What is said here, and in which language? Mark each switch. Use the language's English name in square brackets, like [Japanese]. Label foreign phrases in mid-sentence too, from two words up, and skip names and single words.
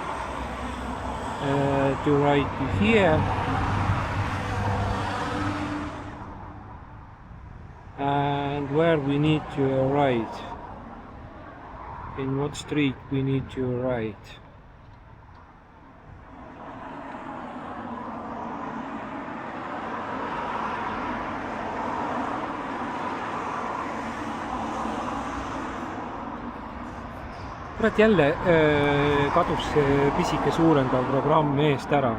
[English] to ride to here. And where we need to ride? In what street we need to ride? [Estonian] Kurat, jälle kadus see pisike suurendav programm eest ära.